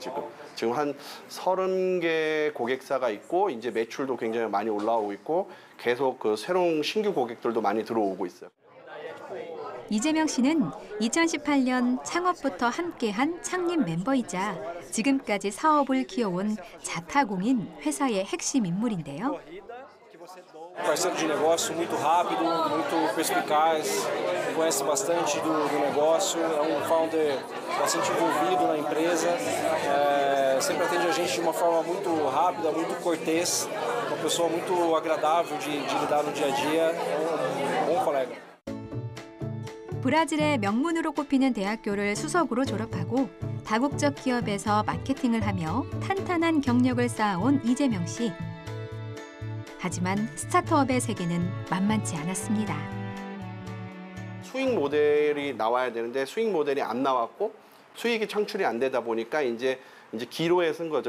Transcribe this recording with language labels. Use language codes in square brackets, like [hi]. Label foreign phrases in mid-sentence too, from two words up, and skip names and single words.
[ko] 지금 한 30개 고객사가 있고 이제 매출도 굉장히 많이 올라오고 있고 계속 그 새로운 신규 고객들도 많이 들어오고 있어요. 이재명 씨는 2018년 창업부터 함께한 창립 멤버이자 지금까지 사업을 키워온 자타공인 회사의 핵심 인물인데요. [pt] Parceiro de negócio muito rápido, muito perspicaz, conhece bastante do negócio, é founder bastante envolvido na empresa, sempre atende a gente de uma forma muito rápida, muito cortês, uma pessoa muito agradável de lidar no dia a dia, é bom colega. [ko] 브라질의 명문으로 꼽히는 대학교를 수석으로 졸업하고 다국적 기업에서 마케팅을 하며 탄탄한 경력을 쌓아온 이재명 씨. 하지만 스타트업의 세계는 만만치 않았습니다. 수익 모델이 나와야 되는데 수익 모델이 안 나왔고 수익이 창출이 안 되다 보니까 이제 기로에 쓴 거죠.